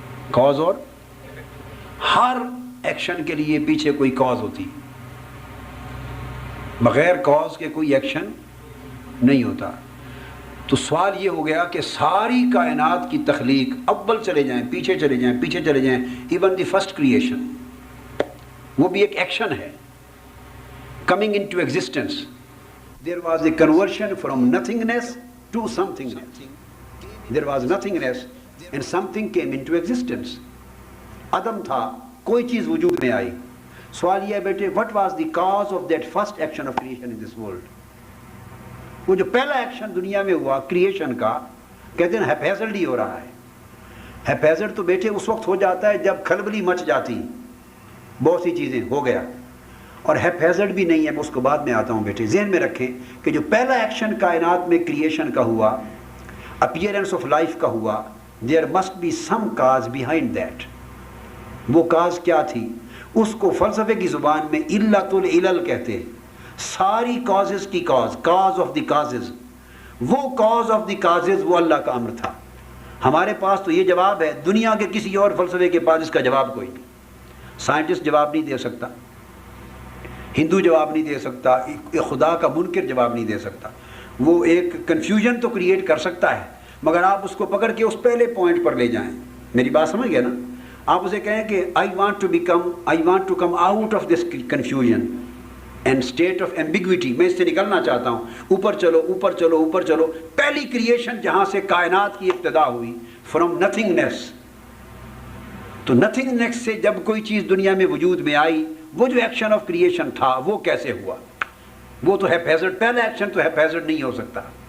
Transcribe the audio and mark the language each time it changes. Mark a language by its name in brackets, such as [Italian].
[Urdu] Cause اور ہر action کے لیے پیچھے کوئی کاز ہوتی، بغیر کاز کے کوئی ایکشن نہیں ہوتا. تو سوال یہ ہو گیا کہ ساری کائنات کی تخلیق، اول چلے جائیں پیچھے چلے جائیں پیچھے چلے جائیں، [English] even the first creation [Urdu] وہ بھی ایک ایکشن ہے. [English] Coming into existence, there was a conversion from nothingness to somethingness. There was nothingness and something came into existence. [Urdu] عدم تھا، کوئی چیز وجود میں آئی. سوال یہ ہے بیٹے [English] what was the cause of that first action of creation in this world؟ [Urdu] وہ جو پہلا ایکشن دنیا میں ہوا کریشن کا، کہتے ہیں ہیپیزلڈی ہو رہا ہے. ہیپیزلڈ تو بیٹے اس وقت ہو جاتا ہے جب کھلبلی مچ جاتی، بہت سی چیزیں ہو گیا. اور ہیپیزلڈ بھی نہیں ہے، میں اس کو بعد میں آتا ہوں بیٹے. ذہن میں رکھیں کہ جو پہلا ایکشن کائنات میں کریشن کا ہوا، اپیئرنس آف لائف کا ہوا، [English] There must be some cause behind that. [Urdu] وہ کاز کیا تھی؟ اس کو فلسفے کی زبان میں علت العلل کہتے ہیں. ساری کازز کی کاز آف دی کازز، وہ کاز آف دی کازز وہ اللہ کا امر تھا. ہمارے پاس تو یہ جواب ہے، دنیا کے کسی اور فلسفے کے پاس اس کا جواب کوئی نہیں. سائنٹسٹ جواب نہیں دے سکتا، ہندو جواب نہیں دے سکتا، خدا کا منکر جواب نہیں دے سکتا. وہ ایک کنفیوژن تو کریٹ کر سکتا ہے، مگر آپ اس کو پکڑ کے اس پہلے پوائنٹ پر لے جائیں. میری بات سمجھ گئے نا؟ آپ اسے کہیں کہ [English] I want to come out of this confusion and state of ambiguity. [Urdu] میں اس سے نکلنا چاہتا ہوں. اوپر چلو اوپر چلو اوپر چلو. پہلی کریشن جہاں سے کائنات کی ابتدا ہوئی، [English] from nothingness. [Urdu] تو nothingness سے جب کوئی چیز دنیا میں وجود میں آئی، وہ جو ایکشن آف کریشن تھا وہ کیسے ہوا؟ وہ تو ہیپیزلڈ، پہلا ایکشن تو ہیپیزلڈ نہیں ہو سکتا.